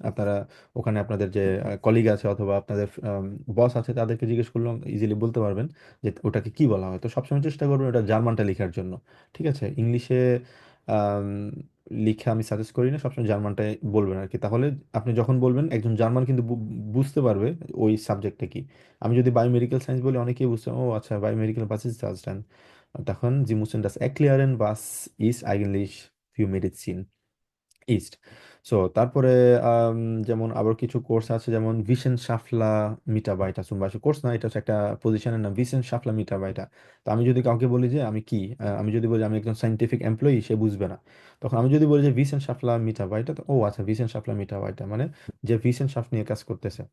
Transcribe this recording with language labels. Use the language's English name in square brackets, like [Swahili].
[Bangla] আপনারা ওখানে আপনাদের যে কলিগ আছে অথবা আপনাদের বস আছে তাদেরকে জিজ্ঞেস করলাম, ইজিলি বলতে পারবেন যে ওটাকে কি বলা হয়। তো সবসময় চেষ্টা করবেন ওটা জার্মানটা লেখার জন্য। ঠিক আছে, ইংলিশে আম, লিখে আমি সাজেস্ট করি না, সবসময় জার্মানটাই বলবেন আর কি। তাহলে আপনি যখন বলবেন একজন জার্মান কিন্তু বুঝতে পারবে ওই সাবজেক্টটা কি। আমি যদি বায়োমেডিক্যাল সায়েন্স বলি অনেকেই বুঝতে, ও আচ্ছা, biomedical [German] was ist das denn? [Bangla] তখন [German] Sie müssen das erklären, was ist eigentlich für Medizin ইস্ট। [Bangla] So তারপরে আম, যেমন আবার কিছু কোর্স আছে, যেমন ভিশেনশাফলা মিটাবাইটা zum Beispiel, কোর্স না, এটা হচ্ছে একটা পজিশনের নাম, ভিশেনশাফলা মিটাবাইটা। তো আমি যদি কাউকে বলি যে আমি কি, আমি যদি বলি আমি একজন সাইন্টিফিক এমপ্লয়ি, সে বুঝবে না। তখন আমি যদি বলি যে ভিশেনশাফলা মিটাবাইটা, তো ও আচ্ছা, ভিশেনশাফলা মিটাবাইটা মানে যে ভিশেনশাফট নিয়ে কাজ করতেছে।